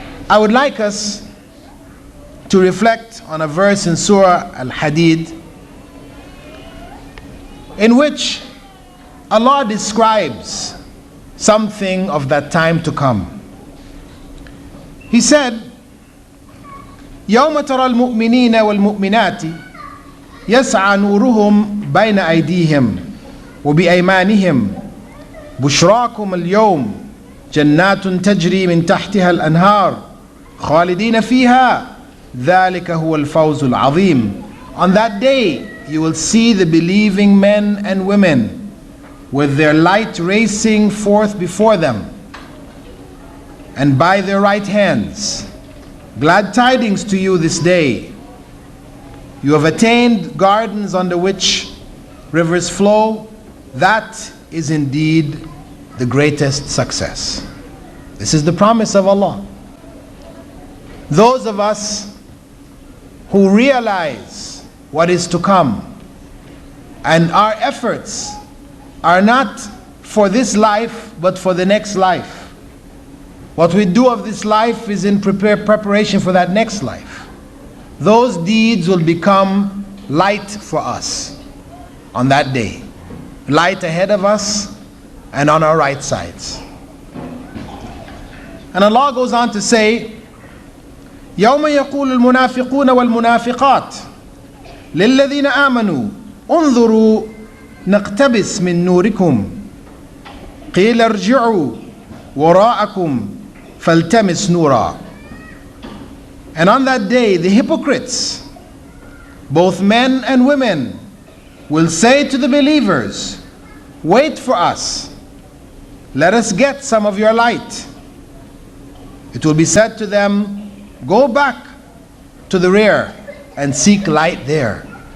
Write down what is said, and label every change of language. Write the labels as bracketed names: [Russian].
[English] I would like us to reflect on a verse in Surah Al-Hadid in which Allah describes something of that time to come. He said, [Arabic] يوم ترى المؤمنين والمؤمنات يسعى نورهم بين أيديهم وبأيمانهم بشراكم اليوم جنات تجري من تحتها الأنهار خالدين فيها ذلك هو الفوز العظيم. [English] On that day you will see the believing men and women with their light racing forth before them, and by their right hands. Glad tidings to you this day. You have attained gardens under which rivers flow. That is indeed the greatest success. This is the promise of Allah. Those of us who realize what is to come, and our efforts are not for this life but for the next life. What we do of this life is in preparation for that next life. Those deeds will become light for us on that day. Light ahead of us and on our right sides. And Allah goes on to say, [Arabic] يوم يقول المنافقون والمنافقات للذين آمنوا انظروا نقتبس من نوركم قيل ارجعوا وراءكم فالتمس نورا. [English] And on that day the hypocrites, both men and women, will say to the believers, wait for us, let us get some of your light. It will be said to them, go back to the rear and seek light there.